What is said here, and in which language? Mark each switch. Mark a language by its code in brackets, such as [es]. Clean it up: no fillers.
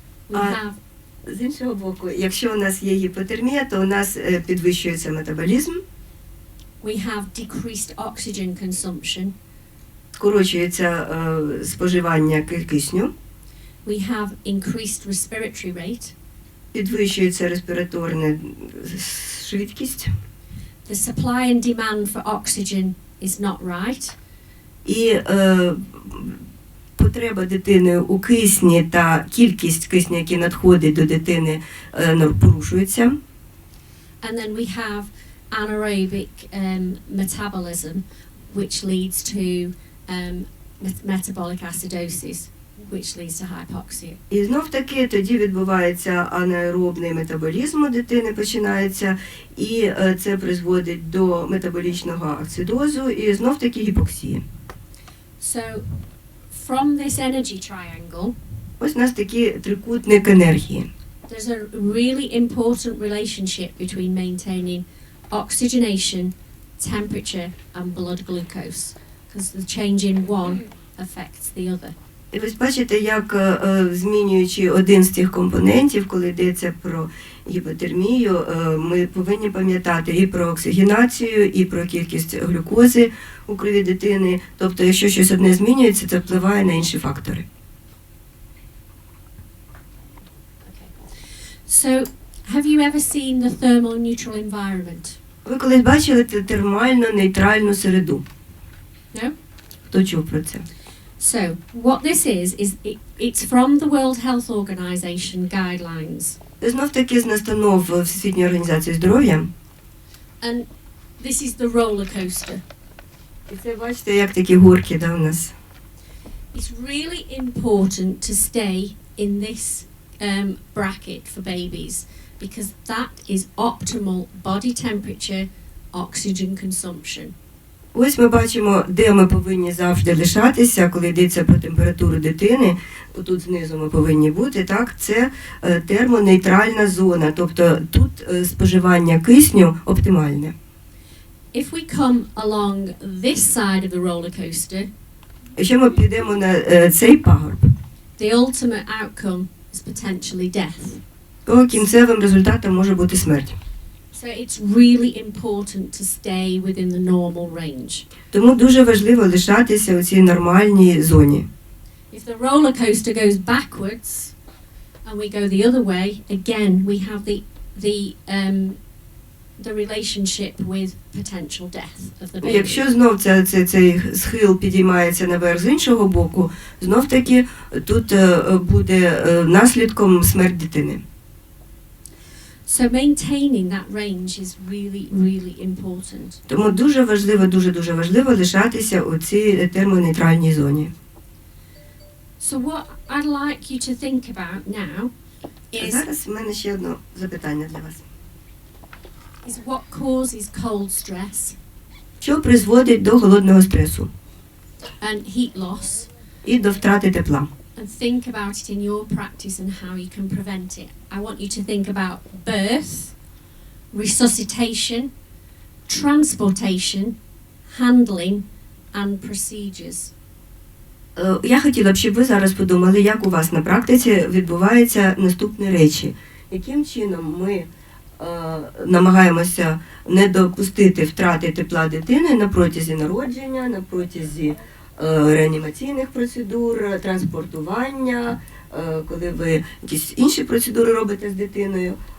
[en] We have [uk] З іншого боку, якщо у нас є гіпотермія, то у нас підвищується метаболізм, [en] we have decreased oxygen consumption. [uk] скорочується споживання кисню, [en] We have increased respiratory rate. [uk] підвищується респіраторна швидкість, [en] The supply and demand for oxygen is not right. [uk] і потреба дитини у кисні та кількість кисню, який надходить до дитини, порушується. [en] And then we have anaerobic metabolism, which leads to metabolic acidosis, which leads to hypoxia. [uk] І знов таки тоді відбувається анаеробний метаболізм у дитини, починається, і це призводить до метаболічного ацидозу і знов таки гіпоксії. [en] So from this energy triangle, [uk] Ось у нас такий трикутник енергії. [en] there's a really important relationship between maintaining oxygenation, temperature and blood glucose, because the change in one affects the other. [uk] І ви бачите, як змінюючи один з цих компонентів, коли йдеться про гіпотермію, ми повинні пам'ятати і про оксигенацію, і про кількість глюкози у крові дитини. Тобто, якщо щось одне змінюється, це впливає на інші фактори. [en] So, have you ever seen the thermal neutral environment? [uk] Ви колись бачили термально-нейтральну середу? [en] No? [uk] Хто чув про це? [en] So, what this is it's from the World Health Organization guidelines. [uk] Знов таки з настанов Всесвітньої організації здоров'я. [en] And this is the roller coaster. [uk] І це, бачите, як такі горки, да, у нас. [en] It's really important to stay in this bracket for babies, because that is optimal body temperature, oxygen consumption. [uk] Ось ми бачимо, де ми повинні завжди лишатися, коли йдеться про температуру дитини. Тут знизу ми повинні бути, так? Це термонейтральна зона, тобто тут споживання кисню оптимальне. [en] If we come along this side of the roller coaster, [uk] Якщо ми підемо на цей пагорб, [en] the ultimate outcome is potentially death. [uk] то кінцевим результатом може бути смерть. [en] So it's really important to stay within the normal range. [uk] Тому дуже важливо лишатися у цій нормальній зоні. [en] If the roller coaster goes backwards and we go the other way, again we have the relationship with potential death of the baby. [uk] Якщо знов цей схил підіймається наверх з іншого боку, знов таки тут буде наслідком смерть дитини. [en] So maintaining that range is really, really important. [uk] Тому дуже важливо лишатися у цій термонейтральній зоні. [en] So what I'd like you to think about now is [uk] Зараз в мене ще одне запитання для вас. [en] what causes cold stress [uk] Що призводить до голодного стресу [en] and heat loss, [uk] і до втрати тепла? [en] and think about it in your practice and how you can prevent it. I want you to think about birth, resuscitation, transportation, handling, and procedures. [uk] Я хотіла б, щоб ви зараз подумали, як у вас на практиці відбуваються наступні речі. Яким чином ми намагаємося не допустити втрати тепла дитини на протязі народження, на протязі реанімаційних процедур, транспортування, коли ви якісь інші процедури робите з дитиною.